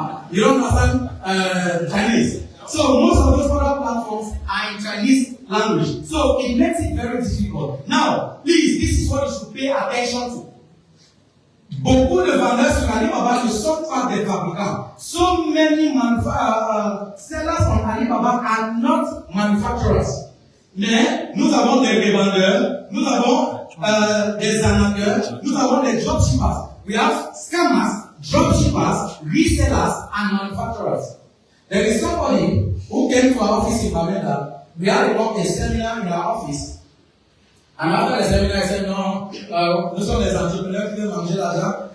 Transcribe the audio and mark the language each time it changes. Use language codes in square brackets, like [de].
[en] You don't understand Chinese. So most of those other platforms are in Chinese language. So it makes it very difficult. Now, please, this is what you should pay attention to. [fr] Beaucoup de vendeurs sur Alibaba ne sont pas des fabricants. [en] So many sellers on Alibaba are not manufacturers. [fr] Mais nous avons des revendeurs, nous avons des arnaqueurs, nous avons des dropshippers. [en] We have scammers, dropshippers, resellers, and manufacturers. There is somebody who came to our office in Bamenda. We had a seminar in our office. And after the seminar, I said, no, [fr] nous sommes des entrepreneurs qui veulent manger l'argent.